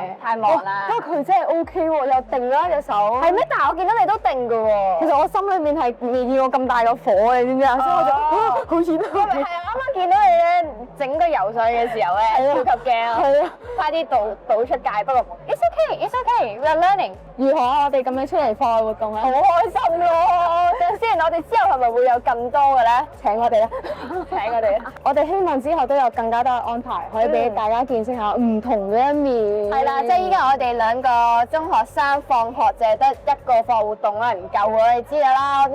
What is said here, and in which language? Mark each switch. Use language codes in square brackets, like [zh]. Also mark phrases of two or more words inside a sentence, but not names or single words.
[yue] 太忙啦。不過佢真係 OK 喎，又定啦隻手。係咩？但係我見到你都定㗎喎。其實我心裏面係未見過咁大個火，你知唔知啊？所以我就好似都係啊！啱啱見到你咧整個游水嘅時候咧，超級驚啊！係啊，快啲倒出界。不過 [en] it's okay，we are learning。 [yue] 如何啊？我哋咁樣出嚟課外活動啊？好開心喎！等先，我哋之後係咪會有更多嘅咧？請我哋啦，請我哋啦！我哋希望之後都有更加多嘅安排，可以俾大家見識下唔同嘅一面。係啦，即係依家我哋2個中學生放學淨係得1個課外活動啦，唔夠喎，你知㗎啦。